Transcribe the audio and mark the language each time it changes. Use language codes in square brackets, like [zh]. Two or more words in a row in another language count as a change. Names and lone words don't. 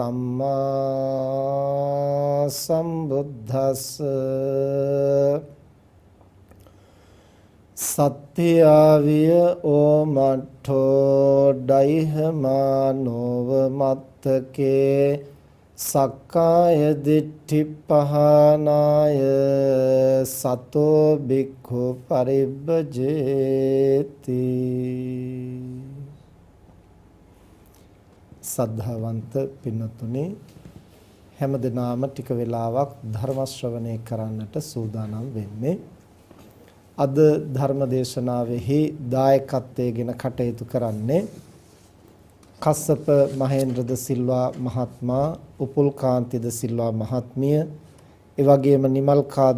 [pi] සම්මා සම්බුද්දස්ස සත්‍යාවිය ඕමඨෝ ඩයිහමානෝව මත්තකේ සක්කාය දිට්ඨි පහනාය සතෝ බික්ඛු පරිබ්බජේති. [si] සද්ධාවන්ත පින්නතුනි, හැමදෙනාම ටික වෙලාවක් ධර්ම ශ්‍රවණය කරන්නට සූදානම් වෙන්නේ. අද ධර්ම දේශනාවෙහි දායකත්වයෙන් කටයුතු කරන්නේ කස්සප මහේන්ද්‍රද සිල්වා මහත්මයා, උපුල්කාන්තිද සිල්වා මහත්මිය, ඒ වගේම නිමල්කාද